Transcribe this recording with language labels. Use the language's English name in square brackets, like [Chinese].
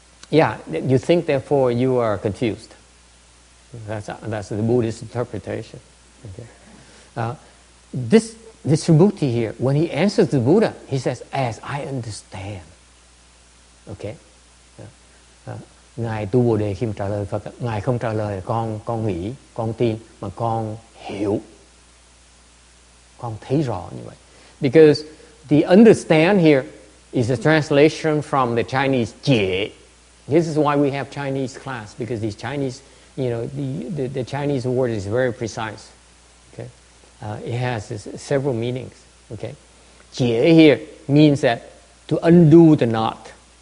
[English] Yeah, you think, therefore you are confused. That's the Buddhist interpretation. Okay, this Subhuti here, when he answers the Buddha, he says, "As I understand." Okay. [Vietnamese] Ngài Tu Bồ Đề khi mà trả lời Phật, Ngài không trả lời con nghĩ, con tin, mà con hiểu, con thấy rõ như vậy. [English] Because the understand here is a translation from the Chinese "jie." This is why we have Chinese class, because these Chinese, the Chinese word is very precise. Okay, it has several meanings. Okay, "jie" here means that to undo the knot.